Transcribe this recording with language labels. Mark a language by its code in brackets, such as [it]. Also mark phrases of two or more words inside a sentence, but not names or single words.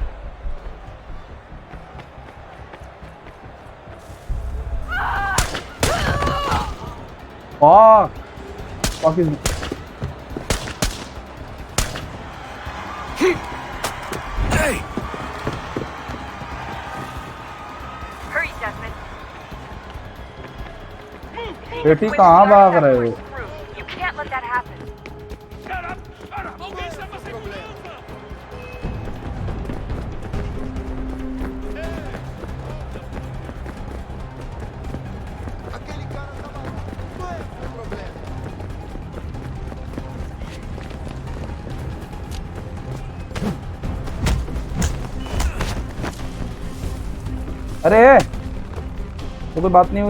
[en] Fuck is Hey! Hurry, Desmond. [hi] बेटी कहाँ भाग रहे हो? [en] You can't let that happen. Shut up! [pt] Alguém chama a segurança! Aquele cara tá maluco. Qual é o seu problema? [hi] अरे तो कोई बात नहीं हुई.